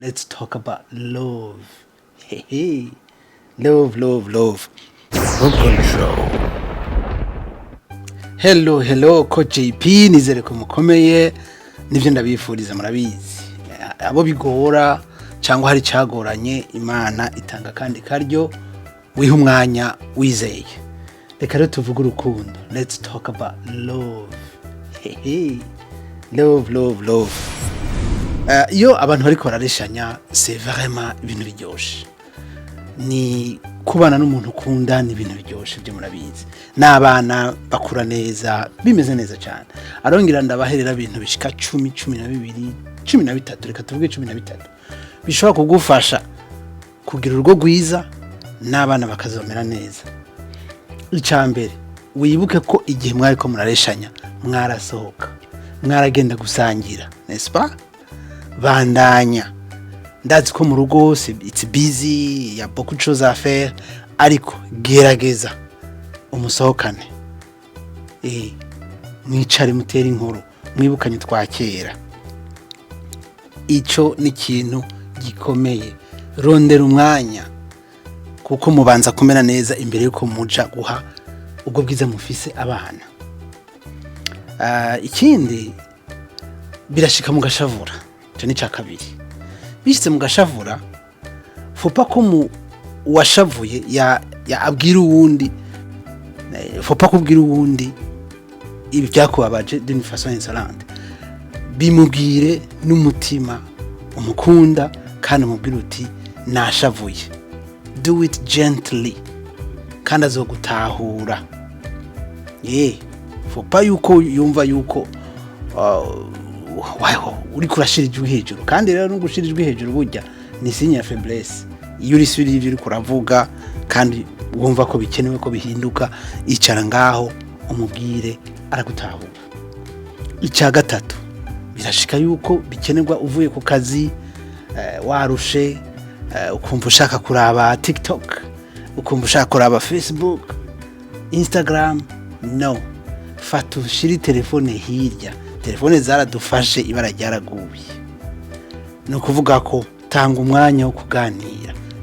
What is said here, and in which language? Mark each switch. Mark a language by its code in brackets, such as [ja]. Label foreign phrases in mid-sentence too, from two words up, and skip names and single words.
[en] Let's talk about love. Hey, hey. Love, love, love. Rukundo Show. Hello, hello, Coach JP. [rn] Nizere ko mukomeye. Nivyo ndabifuriza murabizi. Abo bigora cyangwa hari cyagoranye Imana itanga kandi karyo wiha umwanya wizeye. Reka rero tuvuge urukundo. [en] Let's talk about love. Hey, hey. Love, love, love. [rn] Iyo abantu bariko barareshanya [fr] c'est vraiment [rn] ibintu biryoshe. Ni kubana n'umuntu ukunda ni ibintu biryoshe byo murabizi. N'abana bakura neza bimeze neza cyane. Arongera ndabaherera ibintu bishika 10, 12, 13 reka tuvuge 13. Bishobora kugufasha kugira urugo rwiza n'abana bakazomera neza. Icambere wibuke ko igihe mwari ko murareshanya mwarasohoka. Mwaragenda gusangira, [fr] n'est-ce pas? [rn] Bandanya ndazi ko mu rugo [en] it's busy [rn] ya [fr] beaucoup de choses à faire [rn] ariko gerageza umusohokane mwicare mutera inkuru mwibukanye twakera ico ni kintu gikomeye rondera umwanya kuko mubanza kumera neza imbere yuko muja guha ubwo bwiza mufise abana ikindi birashika mugashavura ni cya kabiri bishitse mugashavura fopa ko washavuye ya abwira uwundi fopa kubwira uwundi ibi byakubabaje [fr] d'une façon insolente [rn] bimubwire n'umutima umukunda kandi umubwira uti nashavuye [en] do it gently [rn] kandi azogutahura fopa yuko yumva yuko uri kurashirijwe hejuru kandi rero n'ugushirijwe hejuru burya ni signe ya faiblesse iyo uri suri uri kuravuga kandi wumva ko bikenewe ko bihinduka icara ngaho umubwire aragutahura icya gatatu birashika yuko bikenerwa uvuye ku kazi warushe ukumva ushaka kuraba TikTok ukumva ushaka kuraba Facebook Instagram no fata ushiri telefone hirya telefone zaradufashe ibara ryaraguye no kuvuga ko tanga umwanya wo kuganira